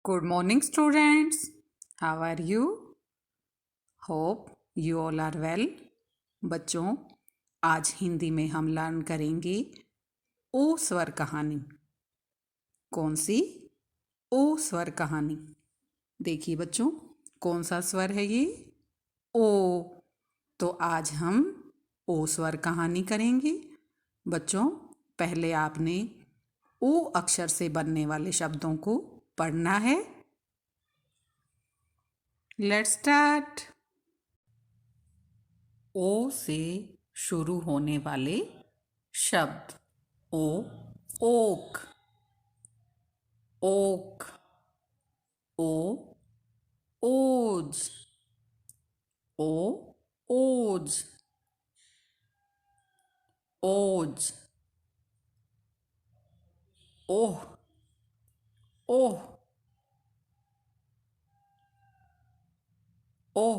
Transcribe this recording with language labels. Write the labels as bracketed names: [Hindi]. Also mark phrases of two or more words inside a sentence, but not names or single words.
[English] Good morning, students. How are you? Hope you all are well. [Hindi] बच्चों, आज हिंदी में हम लर्न करेंगे ओ स्वर कहानी। कौन सी? ओ स्वर कहानी। देखिए बच्चों, कौन सा स्वर है ये? ओ। तो आज हम ओ स्वर कहानी करेंगे। बच्चों, पहले आपने ओ अक्षर से बनने वाले शब्दों को पढ़ना है। [English] Let's start. [Hindi] ओ से शुरू होने वाले शब्द। ओ ओक, ओक। ओ ओज, ओ ओज, ओज। ओह, ओह, ओह।